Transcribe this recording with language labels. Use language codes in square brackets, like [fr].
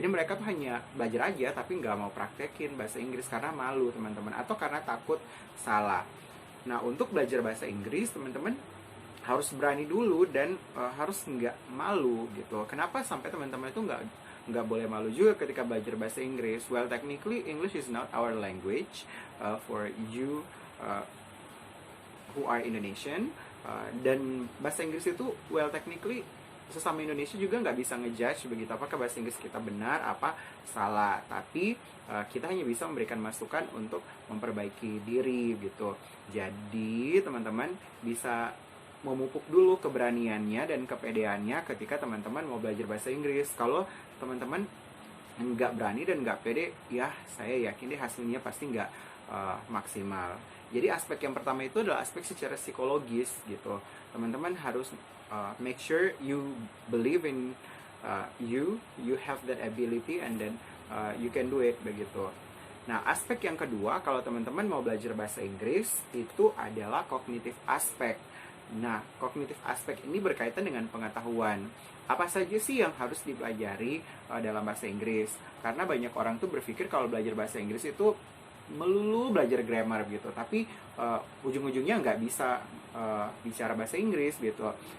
[id] Jadi mereka tuh hanya belajar aja tapi nggak mau praktekin bahasa Inggris karena malu, teman-teman, atau karena takut salah. Nah, untuk belajar bahasa Inggris, teman-teman harus berani dulu dan harus nggak malu gitu. Kenapa sampai teman-teman itu nggak boleh malu juga ketika belajar bahasa Inggris? [en] Well, technically English is not our language. For you who are Indonesian, [id] dan bahasa Inggris itu, well, technically sesama Indonesia juga nggak bisa ngejudge begitu apakah bahasa Inggris kita benar apa salah, tapi kita hanya bisa memberikan masukan untuk memperbaiki diri gitu. Jadi teman-teman bisa memupuk dulu keberaniannya dan kepedeannya ketika teman-teman mau belajar bahasa Inggris. Kalau teman-teman nggak berani dan nggak pede, ya saya yakin deh hasilnya pasti nggak maksimal. Jadi aspek yang pertama itu adalah aspek secara psikologis gitu. Teman-teman harus [en] make sure you believe in you have that ability, and then you can do it [id] begitu. Nah, aspek yang kedua kalau teman-teman mau belajar bahasa Inggris itu adalah cognitive aspect. Nah, cognitive aspect ini berkaitan dengan pengetahuan. Apa saja sih yang harus dipelajari dalam bahasa Inggris? Karena banyak orang tuh berpikir kalau belajar bahasa Inggris itu melulu belajar grammar gitu, tapi ujung-ujungnya nggak bisa bicara bahasa Inggris gitu.